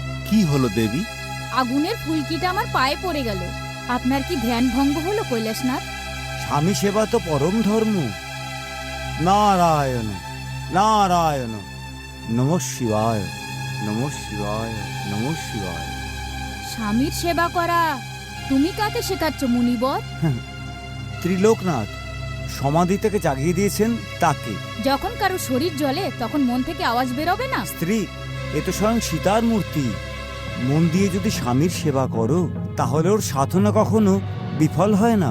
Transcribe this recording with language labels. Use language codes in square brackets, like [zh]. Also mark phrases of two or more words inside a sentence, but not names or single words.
[bn] কি হলো দেবী? আগুনের ফুলকিটা আমার পায়ে পড়ে গেল। আপনার কি ধ্যান ভঙ্গ হলো কৈলাসনাথ? স্বামী সেবা তো পরম ধর্ম। নারায়ণ নারায়ণ, [sa] নমঃ শিবায়, নমঃ শিবায়, নমঃ শিবায়। [bn] স্বামীর সেবা করা তুমি কাকে শেখাচ্ছ মুনিবর? ত্রিলোকনাথ সমাধি থেকে জাগিয়ে দিয়েছেন তাকে। যখন কারো শরীর জ্বলে তখন মন থেকে আওয়াজ বেরোবে না? স্ত্রী, এ তো স্বয়ং সীতার মূর্তি। মন দিয়ে যদি স্বামীর সেবা করো তাহলে ওর সাধনা কখনো বিফল হয় না।